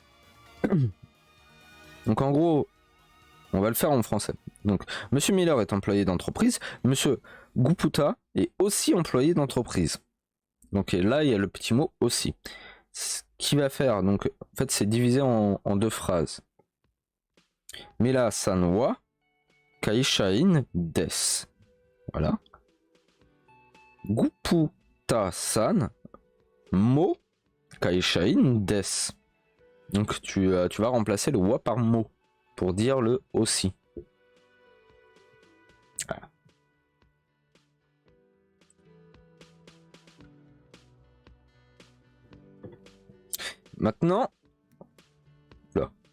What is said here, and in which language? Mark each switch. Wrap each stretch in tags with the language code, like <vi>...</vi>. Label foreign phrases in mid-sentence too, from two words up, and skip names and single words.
<fr>Donc en gros, on va le faire en français. Donc Monsieur Miller est employé d'entreprise. Monsieur Guputa est aussi employé d'entreprise. Donc et là il y a le petit mot aussi. Ce qui va faire, donc en fait c'est divisé en deux phrases.</fr> <ja>ミラさんは会社員です.</ja> <fr>Voilà.</fr> <ja>グプタさんも会社員です.</ja> <fr>Donc tu vas remplacer le wa par mo pour dire le aussi. Voilà. Maintenant, là.</fr>